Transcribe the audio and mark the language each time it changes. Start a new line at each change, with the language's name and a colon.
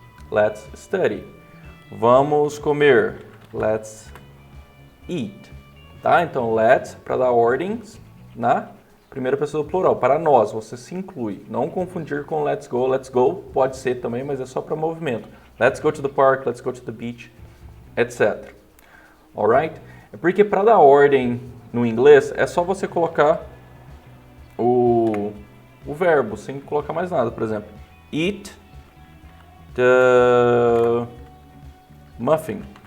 English: Let's study.
Portuguese: Vamos comer.
English: Let's eat.
Portuguese: Tá? Então, let's para dar ordens na primeira pessoa do plural. Para nós, você se inclui. Não confundir com let's go. Let's go pode ser também, mas é só para movimento.
English: Let's go to the park, let's go to the beach, etc. Alright?
Portuguese: É porque para dar ordem no inglês é só você colocar o verbo, sem colocar mais nada. Por exemplo,
English: eat the muffin.